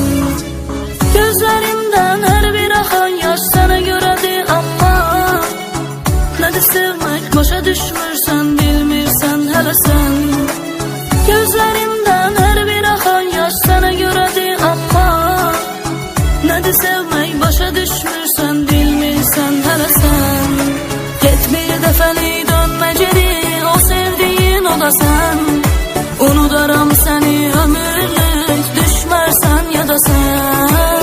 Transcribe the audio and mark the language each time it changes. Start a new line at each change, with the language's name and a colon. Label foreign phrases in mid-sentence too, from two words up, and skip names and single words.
Turkish: Gözlerimden her bir akan yaş sana göredir ama.
Azerbaijani: Nədir sevmek, başa düşmürsən, bilmirsən hələ sen.
Turkish: Gözlerimden her bir akan yaş sana göredir ama.
Azerbaijani: Nədir sevmek, başa düşmürsən, bilmirsən hələ sen. Get bir dəfəlik dönmə geri, o sevdiğin o da sen. Unudaram səni ömürlük, düşmərsən ya da sen.